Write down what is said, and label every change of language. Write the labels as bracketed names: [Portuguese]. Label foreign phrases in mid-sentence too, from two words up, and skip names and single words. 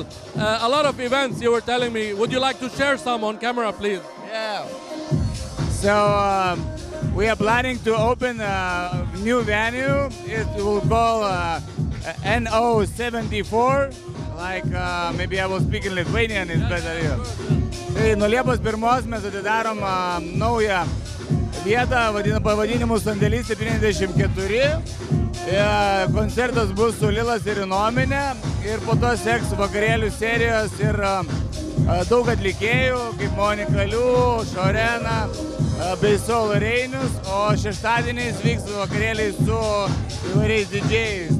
[English] A lot of events you were telling me. Would you like to share some on camera, please? Yeah. So we are planning to open a new venue. It will call NO74. Like maybe I will speak in Lithuanian, it's better here. [Lithuanian] Tai nuo Liepos 1 mes atidarom naują vietą, pavadinimu Sandėlys 74. Koncertas bus su Lilas ir Inominė ir po to seks vakarėlių serijos ir daug atlikėjų kaip Monika Liu, Šorena bei Soul Reinius, o šeštadieniais vyks vakarėliai su įvairiais didžėjais.